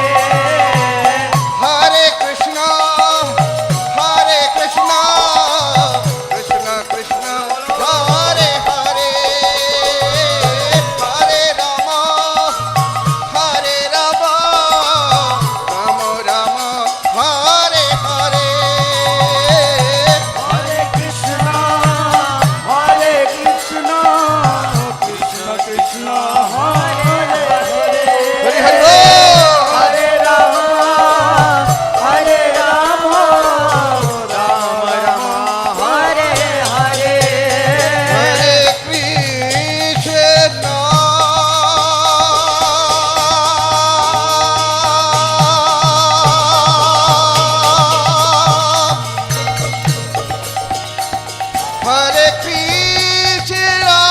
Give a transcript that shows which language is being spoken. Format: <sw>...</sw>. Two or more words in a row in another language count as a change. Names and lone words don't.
<bn>হরে কৃষ্ণ হরে কৃষ্ণ কৃষ্ণ কৃষ্ণ হরে হরে হরে রাম হরে রাম রাম রাম হরে হরে Hare Krishna, Hare Krishna, Krishna Krishna, Hare Hare, হরি হরি বল। Hare Rama, Hare Rama, Rama Rama, Hare Hare. হরে কৃষ্ণ হরে কৃষ্ণ</bn>